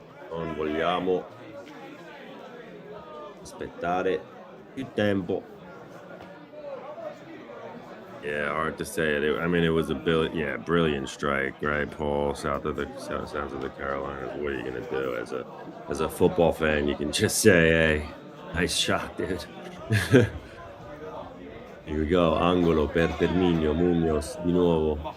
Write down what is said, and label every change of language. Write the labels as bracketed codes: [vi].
[it] Non vogliamo aspettare più tempo. [en] Yeah, hard to say it. I mean, it was a brilliant strike, right, Paul? South of the Carolinas. What are you gonna do as a football fan? You can just say, "Hey, nice shot, dude." Here we go, [it] angolo per Terminio, Munoz di nuovo.